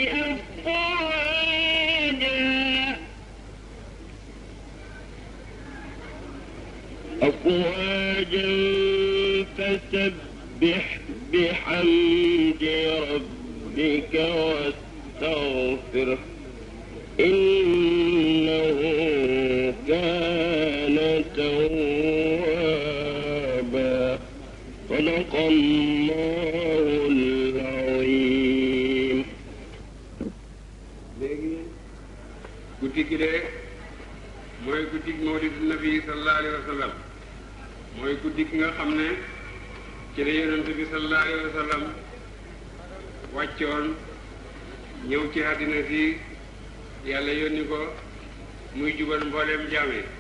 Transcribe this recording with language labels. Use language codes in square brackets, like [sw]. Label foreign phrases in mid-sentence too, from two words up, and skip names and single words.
[ar] أفواجا فسبح بحمد ربك واستغفره إنه كان توابا صدق الله العظيم. [wo] léegi guddi gi de mooy guddi [ar] مولد النبي صلى الله عليه وسلم [wo] mooy guddi gi nga xam ne ci la yonent bi [ar] صلى الله عليه وسلم [wo] wàccoon ñëw ci àddina si yàlla yónni ko muy jubal mbooleem jaame